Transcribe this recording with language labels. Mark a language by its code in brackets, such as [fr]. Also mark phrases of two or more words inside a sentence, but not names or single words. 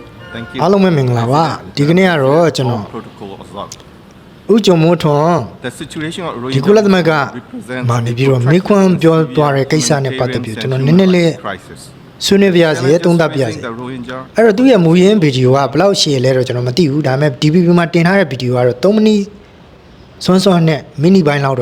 [en] Thank you. [my] အားလုံးပဲမင်္ဂလာပါဒီကနေ့ကတော့ကျွန်တော် [en] protocol observed. [my] ဦးကျော်မိုးထွန်း [en] The situation of [my] ဒီကုလသမဂ္ဂမာနေပြီးတော့မိခွန်းပြောသွားတဲ့ကိစ္စနဲ့ပတ်သက်ပြီးကျွန်တော်နည်းနည်းလေး [en] crisis. [my] ဆွေးနွေးပြရစီသုံးသပ်ပြရစီ [en] The Rohingya [my] အဲ့တော့သူ့ရဲ့မူရင်းဗီဒီယိုကဘယ်လောက်ရှည်လဲတော့ကျွန်တော်မသိဘူးဒါပေမဲ့ DPP မှာတင်ထားတဲ့ဗီဒီယိုကတော့3မိနစ်စွန်းစွန်းနဲ့မိနစ်ပိုင်းလောက်